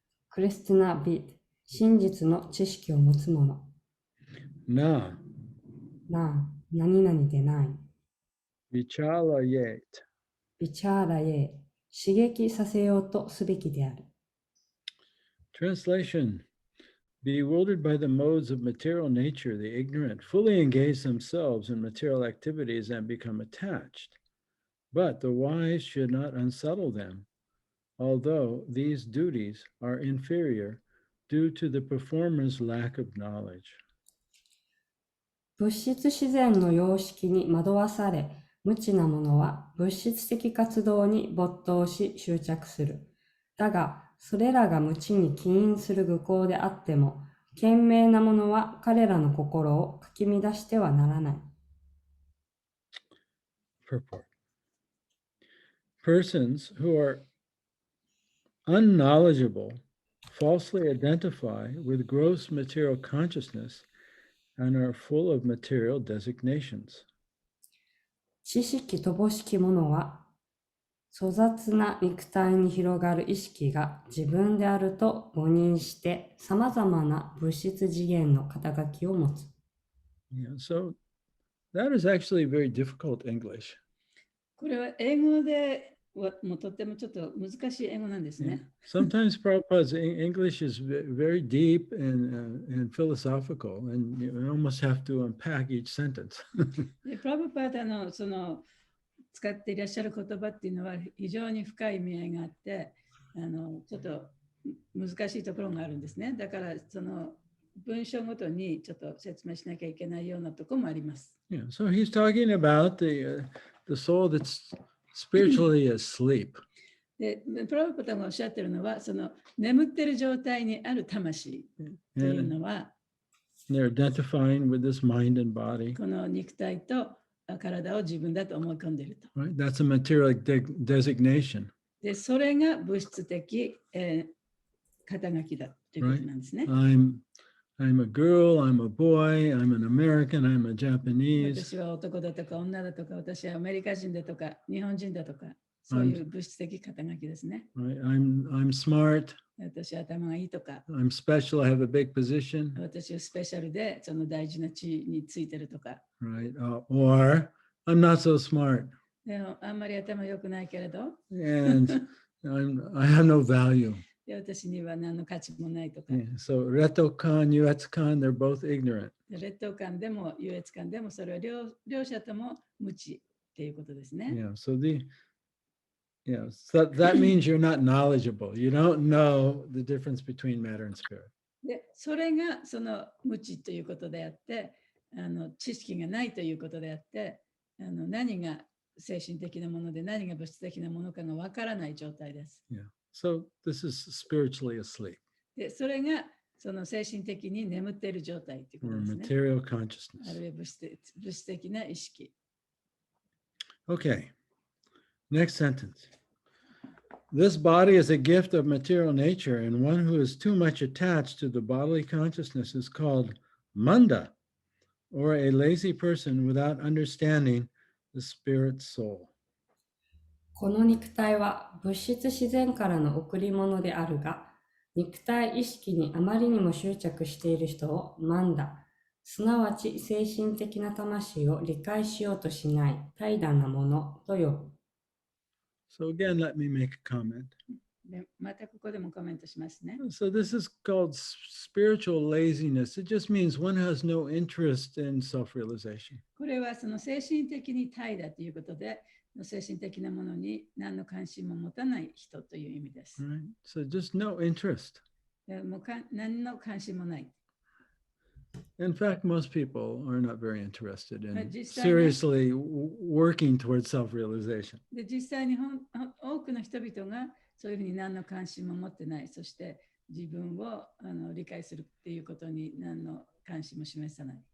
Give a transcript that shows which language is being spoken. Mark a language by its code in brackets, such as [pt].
[ja] クリスティナビット、真実の知識を持つ者。 [sa] na [ja] なあ、何々でない。 [sa] vichalayet [ja] ビチャーラへ刺激させようとすべきである。 [en] Translation Bewildered by the modes of material nature, the ignorant fully engage themselves in material activities and become attached. But the wise should not unsettle them, although these duties are inferior due to the performer's lack of knowledge. [ja] 物質自然の様式に惑わされ、無知な者は物質的活動に没頭し執着する。だが、それらが無知に起因する愚行であっても、賢明な者は彼らの心をかき乱してはならない。 [en] Purport. Persons who are unknowledgeable falsely identify with gross material consciousness and are full of material designations. [ja] 知識乏しき者は、粗雑な肉体に広がる意識が自分であると誤認して、さまざまな物質次元の肩書きを持つ。 [en] Yeah, so that is actually very difficult English. [ja] これは英語ではもうとってもちょっと難しい英語なんですね。 [en] Sometimes Prabhupada's English is very deep and philosophical, and you almost have to unpack each sentence. [ja] でプラブパーダのその使っていらっしゃる言葉っていうのは非常に深い意味合いがあって、ちょっと難しいところがあるんですね。だからその文章ごとにちょっと説明しなきゃいけないようなところもあります。 [en] Yeah, so he's talking about the soul that's spiritually asleep. [ja] で、プラブパーダがおっしゃってるのは、その眠ってる状態にある魂という [en] And [ja] のは、 [en] they're identifying with this mind and body. [ja] この肉体と体を自分だと思い込んでいると。 [en] Right? That's a material designation. [ja] で、それが物質的、肩書きだということなんですね。 [en] I'm a girl, I'm a boy, I'm an American, I'm a Japanese. [ja] 私は男だとか女だとか、私はアメリカ人だとか、日本人だとか、そういう物質的肩書きですね。 [en] Right? I'm smart, [ja] 私は頭がいいとか、 [en] I'm special, I have a big position. [ja] 私はスペシャルでその大事な地位についてるとか、 [en] Right? Or I'm not so smart [ja] でもあんまり頭良くないけれど、 [en] and I have no value. [ja] で私には何の価値もないとか、 [en] Yeah. So [ja] Retokan, Yuetsukan, [en] they're both ignorant. [ja] で劣等感でも優越感でもそれは両者とも無知っていうことですね。 [en] Yeah. So so that means you're not knowledgeable. You don't know the difference between matter and spirit. [ja] で、それがその無知ということであって、知識がないということであって、何が精神的なもので何が物質的なものかがわからない状態です。 [en] Yeah. So this is spiritually asleep [ja] で、それがその精神的に眠っている状態というこ [en] or [ja] とですね。 [en] material [ja] あ [en] consciousness. [ja] るいは物質的な意識。 [en] Okay. Next sentence. This body is a gift of material nature, and one who is too much attached to the bodily consciousness is called manda, or a lazy person without understanding the spirit soul. [ja] この肉体は物質自然からの贈り物であるが、肉体意識にあまりにも執着している人をマンダ、すなわち精神的な魂を理解しようとしない怠惰なものと呼ぶ。 [en] So again, let me make a comment. [ja] で、またここでもコメントしますね。 [en] So this is called spiritual laziness. It just means one has no interest in self-realization. [ja] これはその精神的に怠惰ということで、精神的なものに何の関心も持たない人という意味です。 [en] Right? So just no interest. [ja] でもう何の関心もない。 [en] In fact, most people are not very interested in But just seriously working towards self-realization. [ja] で、実際に多くの人々がそういうふうに何の関心も持ってない。そして自分を理解するっていうことに何の関心も示さない。